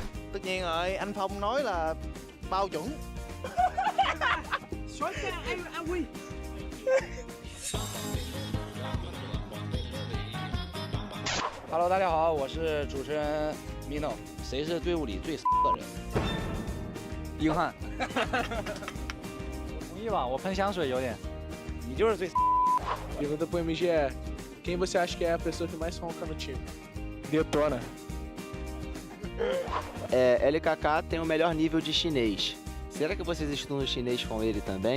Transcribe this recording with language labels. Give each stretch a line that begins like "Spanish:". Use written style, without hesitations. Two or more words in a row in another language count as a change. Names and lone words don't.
Vietnamese: Tất nhiên rồi, anh Phong nói là bao chuẩn. AWI.
Chinese: Hello， 大家好，我是主持人 Mino。谁是队伍里最的人？硬汉。我同意吧，我喷香水有点。你就是最。
Portuguese: Pergunta pro MG é: quem você acha que é a pessoa que mais ronca no time? Detona. LKK tem o melhor nível de chinês. Será que vocês estudam chinês com ele também?